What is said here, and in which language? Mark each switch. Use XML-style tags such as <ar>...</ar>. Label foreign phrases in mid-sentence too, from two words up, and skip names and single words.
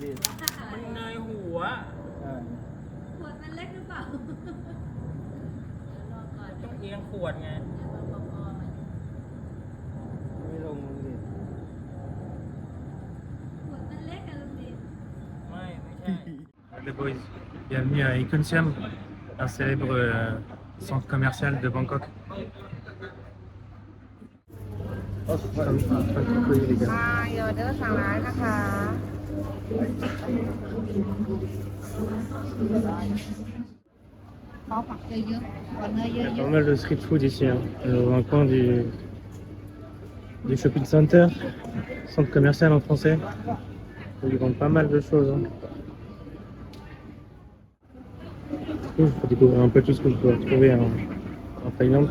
<th>มันเนยหัว ขวดมันเล็กหรือเปล่า ต้องเอียงขวดไง ไม่ลงลุงดิ ขวดมันเล็กอะลุงดิ ไม่ใช่</th> <fr>Les boys, bienvenue à Ikon Siam, un célèbre centre commercial de Bangkok. Les gars.</fr> <th>ออเดอร์สั่งร้านนะคะ ขอผักเยอะๆขอเนื้อเย</th> <fr>Il y a</fr> <th>อะ</th> <fr>pas mal de</fr> <en>street food</en> <fr>ici, hein. Dans un coin du</fr> <en>shopping center,</en> <fr>centre commercial en français. Ils vendent pas mal de choses. Hein. Du coup, je peux découvrir un peu tout ce que je peux retrouver en Thaïlande.</fr>